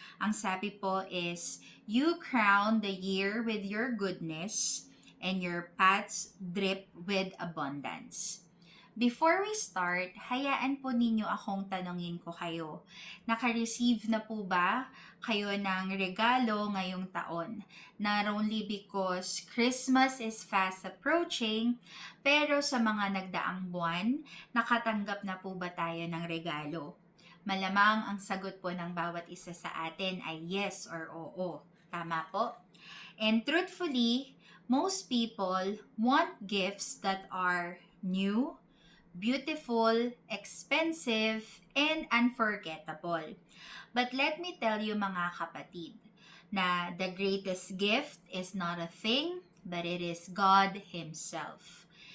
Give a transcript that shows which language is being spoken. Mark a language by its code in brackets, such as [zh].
[en] Ang sabi po is, "You crown the year with your goodness, and your paths drip with abundance." [tl] Before we start, hayaan po ninyo akong tanungin ko kayo. Naka-receive na po ba kayo ng regalo ngayong taon? [en] Not only because Christmas is fast approaching, [tl] pero sa mga nagdaang buwan, nakatanggap na po ba tayo ng regalo? Malamang ang sagot po ng bawat isa sa atin ay [en] yes or [tl] oo. Tama po? [en] And truthfully, most people want gifts that are new, beautiful, expensive, and unforgettable. But let me tell you [tl] mga kapatid, na [en] the greatest gift is not a thing, but it is God Himself.